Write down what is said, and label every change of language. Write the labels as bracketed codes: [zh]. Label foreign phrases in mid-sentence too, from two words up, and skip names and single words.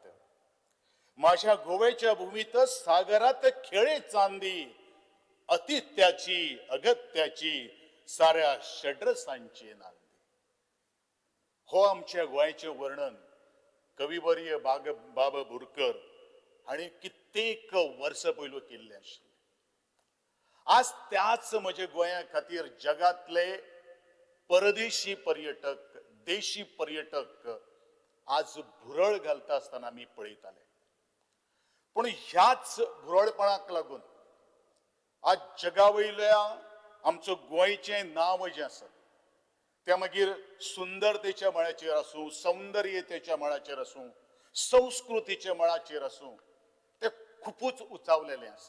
[mr] माझ्या गोव्याच्या भूमीत सागरात खेळे चांदी अतित्याची अगत्याची साऱ्या षड्रसांची नांदी. [kok] हो आमच्या गोंयचे वर्णन कविवर्य बाबा बोरकर [mr] आणि कित्येक वर्ष [kok] पयलू केल्ले आशिल्ले. आज त्याच म्हजे गोंया खातीर जगातले परदेशी पर्यटक देशी पर्यटक आज भुरळ घालता आसतना आमी पळयताले. पण ह्याच भुरळपणाक लागून आज जगावयल्या आमचो गोंयचें नांव जें आसा त्या मागीर सुंदरतेच्या मळाचेर आसूं सौंदर्यतेच्या मळाचेर आसूं संस्कृतीच्या मळाचेर आसूं ते खूपच उंचावलेलें आसा.